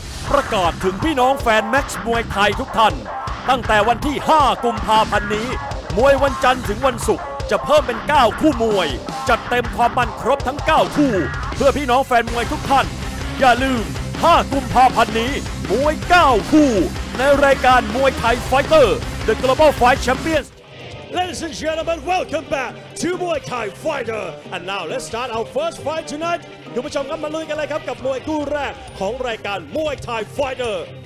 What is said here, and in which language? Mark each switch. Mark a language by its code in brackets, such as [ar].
[th] ประกาศถึงพี่น้องแฟนแม็กซ์มวยไทยทุกท่านตั้งแต่วันที่ 5 กุมภาพันธ์นี้มวยวันจันทร์ถึงวันศุกร์จะเพิ่มเป็น 9 คู่มวยจัดเต็มความมันครบทั้ง 9 คู่เพื่อพี่น้องแฟนมวยทุกท่านอย่าลืม 5 กุมภาพันธ์นี้มวย 9 คู่ในรายการมวยไทยไฟเตอร์ [en] The Global Fight Champions Ladies and gentlemen, welcome back to Muay Thai Fighter. And now let's start our first fight tonight. [th] คุณผู้ชมครับมาลุยกันเลยครับกับมวยคู่แรกของรายการ Muay Thai Fighter.